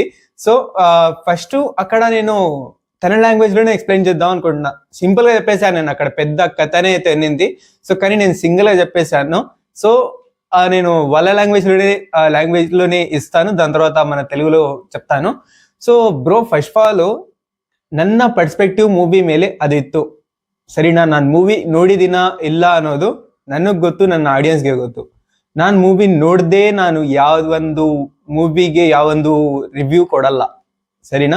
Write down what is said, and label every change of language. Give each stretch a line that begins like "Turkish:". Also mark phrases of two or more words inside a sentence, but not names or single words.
Telugu: సో ఫస్ట్ అక్కడ నేను తన లాంగ్వేజ్ లోనే ఎక్స్ప్లెయిన్ చేద్దాం అనుకుంటున్నా. సింపుల్ గా చెప్పేశాను నేను, అక్కడ పెద్ద కథనే అయితే ఉన్నింది. సో కానీ నేను సింగిల్ గా చెప్పేశాను. సో నేను వాళ్ళ లాంగ్వేజ్ లోనే ఇస్తాను, దాని తర్వాత మన తెలుగులో చెప్తాను.
English: so bro first of all
Kannada: ನನ್ನ
English: perspective movie
Kannada: ಮೇಲೆ ಅದಿತ್ತು, ಸರಿನಾ? ನಾನು ಮೂವಿ ನೋಡಿದಿನ ಇಲ್ಲ ಅನ್ನೋದು ನನಗೆ ಗೊತ್ತು, ನನ್ನ ಆಡಿಯನ್ಸ್ಗೆ ಗೊತ್ತು. ನಾನು ಮೂವಿ ನೋಡದೆ ನಾನು ಯಾವೊಂದು ಮೂವಿಗೆ ಯಾವೊಂದು ರಿವ್ಯೂ ಕೊಡಲ್ಲ, ಸರಿನಾ?